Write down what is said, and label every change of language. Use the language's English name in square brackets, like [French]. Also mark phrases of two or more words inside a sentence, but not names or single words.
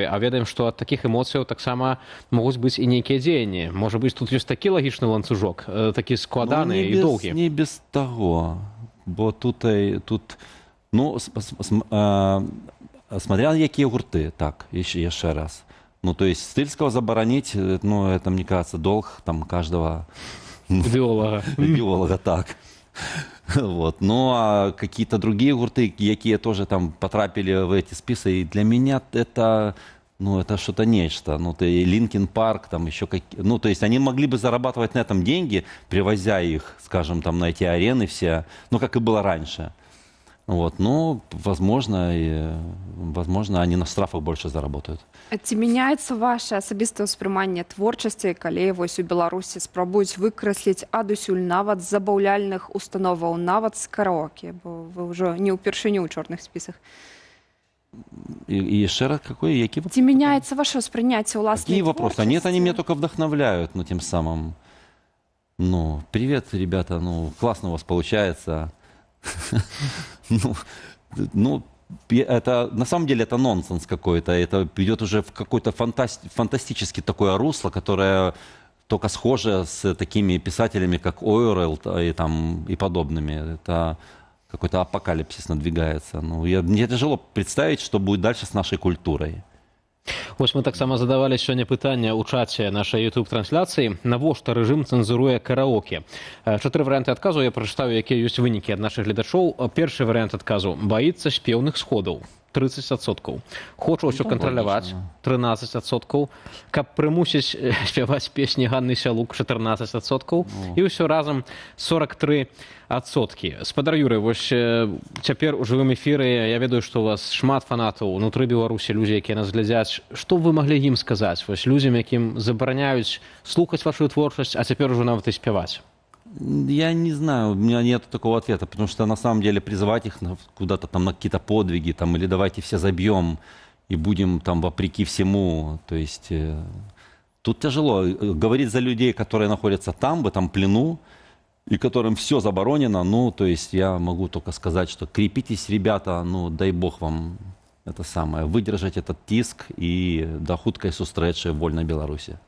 [Belarusian] А ведаем, што ад такіх эмоцыяў таксама могуць быць і нейкія дзеянні. Можа быць, тут ёсць такі лагічны ланцужок, такі складаны і доўгі. [Russian] Не без того, [Belarusian] бо тут ну, смотря якія гурты, так, яшчэ раз. [Russian] Ну, то есть Стыльского заборонить, ну, это, мне кажется, долг там каждого биолога. Биолога, так. Вот. Ну, а какие-то другие гурты, якие тоже там потрапили в эти списки, и для меня это, ну, это что-то нечто. Ну, ты Линкин Парк, там еще какие... Ну, то есть они могли бы зарабатывать на этом деньги, привозя их, скажем, там на эти арены все, ну, как и было раньше. Вот. Ну, возможно, они на штрафах больше заработают. [Belarusian] Ці мяняецца ваше асабістае ўспрыманне творчасці, калі вось у Беларусі спрабуюць выкрасліць адусюль нават з забаўляльных установаў, нават з караоке, бо вы ўжо не ўпершыню ў чорных спісах. [Russian] И еще раз, какие вопросы? [Belarusian] Ці мяняецца ваше ўспрыняцце ўласнай [Russian] Какие вопросы? [Belarusian] творчасці? [Russian] Нет, они меня только вдохновляют, ну, тем самым. Ну, привет, ребята, ну, классно у вас получается. Ну, это на самом деле это нонсенс какой-то. Это идет уже в какое-то фантастически такое русло, которое только схоже с такими писателями, как Оруэлл и подобными. Это какой-то апокалипсис надвигается. Ну, мне тяжело представить, что будет дальше с нашей культурой. [Belarusian] Вось мы таксама задавалі сёння пытанне ў чаце нашай YouTube-трансляцыі, навошта рэжым цэнзуруе караоке. 4 варыянты адказу, я прачытаю, якія ёсць вынікі ад нашых гледачоў. Першы варыянт адказу: баіцца спеўных сходаў. 30%. Хоча ўсё кантраляваць, 13%. Каб прымусіць спяваць песні Ганны Сялук, 14%. І ўсё разам 43%. Спадар Юрый, вось цяпер у жывым эфіры я ведаю, што у вас шмат фанатаў унутры Беларусі, людзі, якія нас глядзяць. Што вы маглі ім сказаць, вось людзям, якім забараняюць слухаць вашу творчасць, а цяпер ужо нават і спяваць? [Russian] Я не знаю, у меня нет такого ответа, потому что на самом деле призывать их куда-то там на какие-то подвиги, там, или давайте все забьем и будем там вопреки всему, то есть тут тяжело говорить за людей, которые находятся там, в этом плену, и которым все заборонено. Ну, то есть я могу только сказать, что крепитесь, ребята, ну, дай бог вам это самое, выдержать этот тиск и [Belarusian] до хуткай сустрэчы [Russian] в вольной Беларуси.